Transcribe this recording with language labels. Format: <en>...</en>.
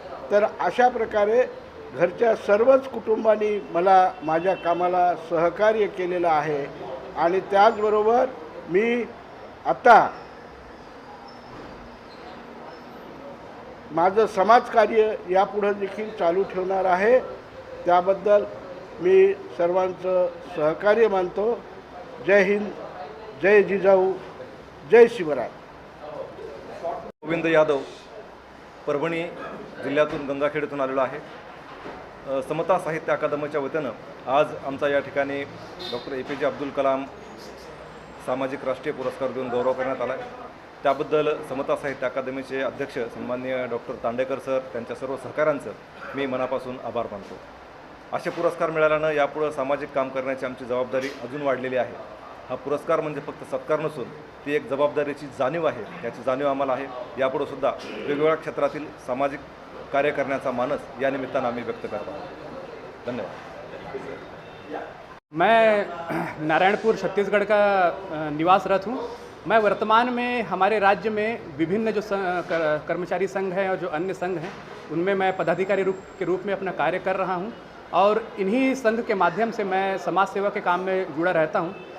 <mr>तर अशा प्रकारे घरच्या सर्वच कुटुंबांनी मला माझ्या कामाला सहकार्य केलेलं आहे। आणि त्याचबरोबर मी आता माझं समाजकार्य यापुढे देखील चालू ठेवणार आहे। त्याबद्दल मी सर्वांचं सहकार्य मानतो। जय हिंद, जय जिजाऊ, जय शिवराय। गोविंद यादव, परभणी जिल्ह्यातून गंगाखेडतून आलेलो आहे। समता साहित्य अकादमीच्या वतीनं आज आमचा या ठिकाणी डॉक्टर APJ अब्दुल कलाम सामाजिक राष्ट्रीय पुरस्कार देऊन गौरव करण्यात आला आहे। त्याबद्दल समता साहित्य अकादमीचे अध्यक्ष सन्माननीय डॉक्टर तांडेकर सर, त्यांच्या सर्व सहकाऱ्यांचं मी मनापासून आभार मानतो। असे पुरस्कार मिळाल्यानं यापुढे सामाजिक काम करण्याची आमची जबाबदारी अजून वाढलेली आहे। हा पुरस्कार म्हणजे फक्त सत्कार नसून ती एक जबाबदारीची जाणीव आहे, याची जाणीव आम्हाला आहे। यापुढे सुद्धा वेगवेगळ्या क्षेत्रातील सामाजिक कार्य करण्याचा मानस या निमित्तानं आम्ही व्यक्त करतो। धन्यवाद।</mr> <hi>मैं नारायणपुर छत्तीसगढ़ का निवासरत हूँ। मैं वर्तमान में हमारे राज्य में विभिन्न जो कर्मचारी संघ हैं और जो अन्य संघ हैं उनमें मैं पदाधिकारी के रूप में अपना कार्य कर रहा हूँ और इन्हीं संघ के माध्यम से मैं समाज सेवा के काम में जुड़ा रहता हूँ।</hi>